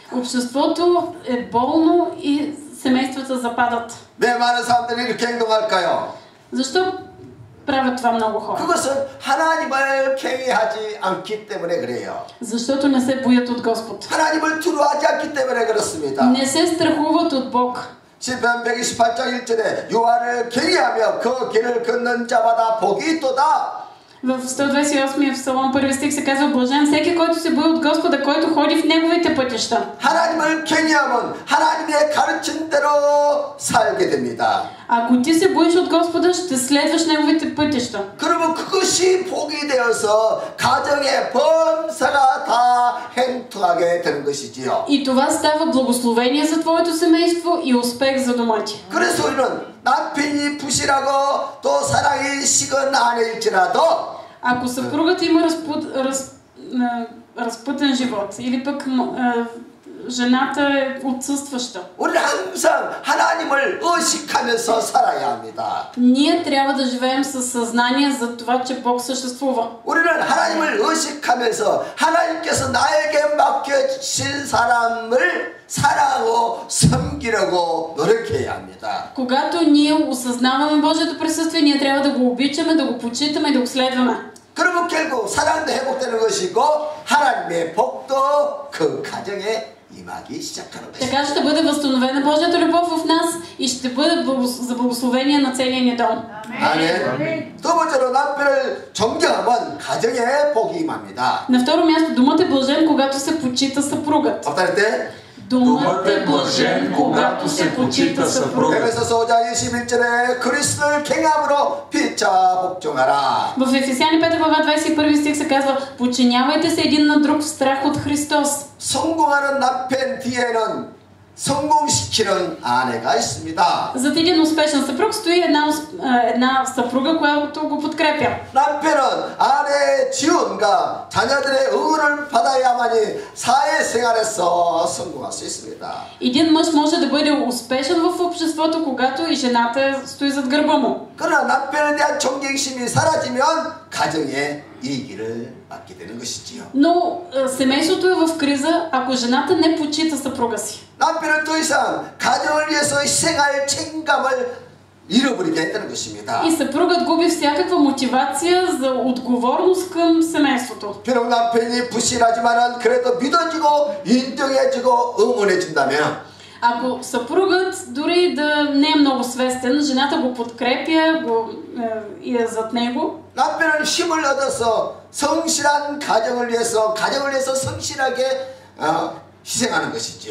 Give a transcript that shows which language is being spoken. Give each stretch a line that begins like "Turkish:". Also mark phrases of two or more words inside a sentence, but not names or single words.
Bulgarian: Обществото е болно и семействата западат.
Korean: 왜 많은 사람들이 이렇게 행동할까요?
Bulgarian: Защо правят това много хора?
Korean: 그것은 하나님을 경외하지 않기 때문에 그래요.
Bulgarian: Защото не се боят от Господ.
Korean: 하나님을 두려워하지 않기 때문에 그렇습니다.
Bulgarian: Не се страхуват от Бог.
Korean: 시편 128장 1절에 여호와를 경외하며 그 길을 걷는 자마다 복이 있도다.
Bulgarian: В 128 псалом 1 стих се казва: блажен всеки, който се бои от Господа, който ходи в неговите пътища.
Korean: 하나님을 경외하면 하나님의 가르친 대로 살게 됩니다.
Bulgarian: Ако ти се боиш от Господа, ще следваш неговите пътища.
Korean: 그러면 그것이 복이 되어서 가정의 범사가 다 행통하게 되는 것이지요.
Bulgarian: И това става благословение за твоето семейство и успех за дома ти.
Korean: 그래서 우리는 남편이 부실하고 또 사랑이 식은 아내일지라도
Bulgarian: Ако съпругът има разпътен живот или пък жената е отсъстваща,
Korean: 우리는 항상 하나님을 의식하면서 살아야 합니다.
Bulgarian: ние трябва да живеем със съзнание за това, че Бог съществува.
Korean: 우리는 하나님을 의식하면서 하나님께서 나에게 맡겨주신 사람을 사랑하고 섬기려고 노력해야 합니다.
Bulgarian: Когато ние осъзнаваме Божието присъствие, ние трябва да го обичаме, да го почитаме и да го следваме.
Korean: 그러면 결국 사랑도 회복되는 것이고 하나님의 복도 그 가정에 임하기 시작하는 것입니다.
Bulgarian: Така ще бъде възстановена Божията любов в нас и ще бъде за благословение на целия ни дом.
Korean: 아멘. 두 번째로 남편을 존경하면 가정에 복이 임합니다.
Bulgarian: На второ място, думът е блажен, когато се почита съпругът.
Korean: повтор할 때
Bulgarian: Думът е блажен, когато се почита съпругът.
Korean: 에베소서 5장 21절에 그리스도를 경외함으로 피차 복종하라.
Bulgarian: В Ефесяни 5 глава 21 стих се казва: подчинявайте се един на друг в страх от Христос.
Korean: 성공하는 남편 뒤에는 성공시키는 아내가 있습니다.
Bulgarian: Зад един успешен съпруг стои една съпруга, която го подкрепя.
Korean: 남편은 아내의 지원과 자녀들의 응원을 받아야만이 사회생활에서 성공할 수 있습니다.
Bulgarian: Един мъж може да бъде успешен в обществото, когато и жената стои зад гърба му.
Korean: 그러나 남편에 대한 존경심이 사라지면 가정에 이기를 맞게 되는 것이지요.
Bulgarian: Но семейството е в криза, ако жената не почита съпруга си.
Korean: 남편은 더 이상 가정을 위해서 희생할 책임감을 잃어버리게 했다는 것입니다.
Bulgarian: И съпругът губи всякаква мотивация за отговорност към семейството.
Korean: 비록 남편이 부실하지만은 그래도 믿어지고 인정해지고 응원해준다면
Bulgarian: Ако съпругът дори да не е много свестен, жената го подкрепя и е зад него,
Korean: 남편은 힘을 얻어서 성실한 가정을 위해서 성실하게 희생하는 것이지요.